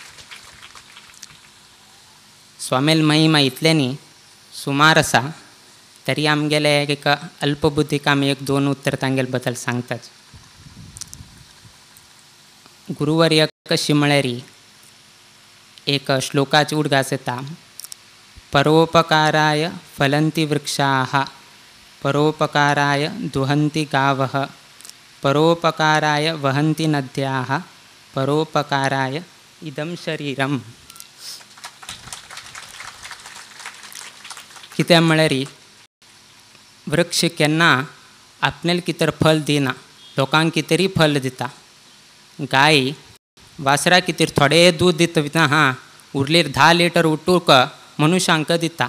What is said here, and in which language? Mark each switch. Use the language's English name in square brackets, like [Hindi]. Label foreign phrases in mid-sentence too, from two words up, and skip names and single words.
[Konkani] स्वामेल महिमा इतलें न्ही सुमार आसा तरी आमगेले एक अल्पबुद्धीक आमी 1-2 उतर तांगेले बद्दल सांगतात. गुरुवर्य कशी म्हळ्यार एक श्लोकाची उडगास येता. [Sanskrit] परोपकाराय फलन्ति वृक्षाः परोपकाराय दुहन्ति गावः परोपकाराय वहन्ति नद्याः परोपकाराय इदं शरीरम. [Konkani] कितें म्हळ्यार वृक्ष केन्ना आपल्याला कितें फल दिना, लोकांक कितेंय फल दिता. गाय वासरा कितें थोडे दूध दिता हां उरलेर 10 लिटर उठूक मनुश्यांक दिता.